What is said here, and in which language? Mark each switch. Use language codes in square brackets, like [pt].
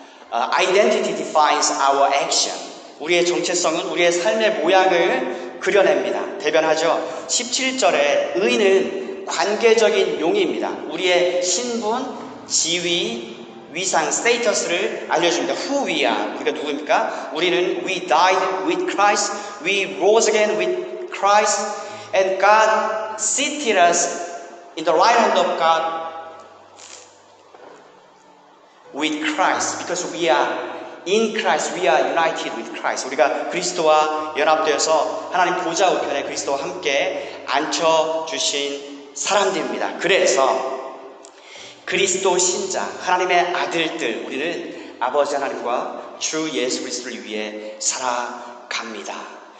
[en] Identity defines our action. [ko] 우리의 정체성은 우리의 삶의 모양을 그려냅니다. 대변하죠. 17절에 의는 관계적인 용의입니다. 우리의 신분, 지위, 위상, 스테이터스를 알려줍니다. [en] Who we are. [ko] 우리가 누구입니까? [en] 우리는 we died with Christ, we rose again with Christ, and God seated us in the right hand of God with Christ, because we are in Christ, we are united with Christ. [ko] 우리가 그리스도와 연합되어서 하나님 보좌 우편에 그리스도와 함께 앉혀주신 사람들입니다. 그래서 그리스도 신자, 하나님의 아들들, 우리는 아버지 하나님과 주 예수 그리스도를 위해 살아갑니다.